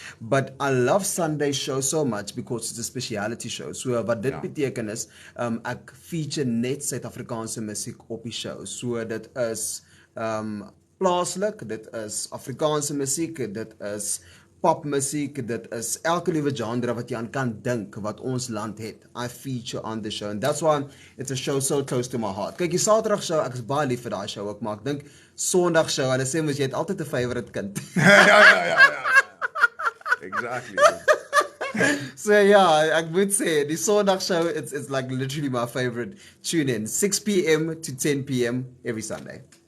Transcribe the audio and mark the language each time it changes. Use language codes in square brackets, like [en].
[en] But I love Sunday show so much because it's a speciality show. [af] So wat dit beteken is, ek feature net Suid-Afrikaanse musiek op die show. So dit is plaaslik, dit is Afrikaanse musiek, dit is popmusiek, dit is elke liewe genre wat jy aan kan dink wat ons land het. [en] I feature on the show, and that's why it's a show so close to my heart. [af] Kyk, die Saterdag show, ek is baie lief vir daai show ook, maar ek dink Sondag show, hulle sê mos jy het altyd 'n favorite kind. Ja. Exactly. So ek moet sê, die Sondag show, [en] it's like literally my favorite. Tune in, 6 p.m. to 10 p.m. every Sunday.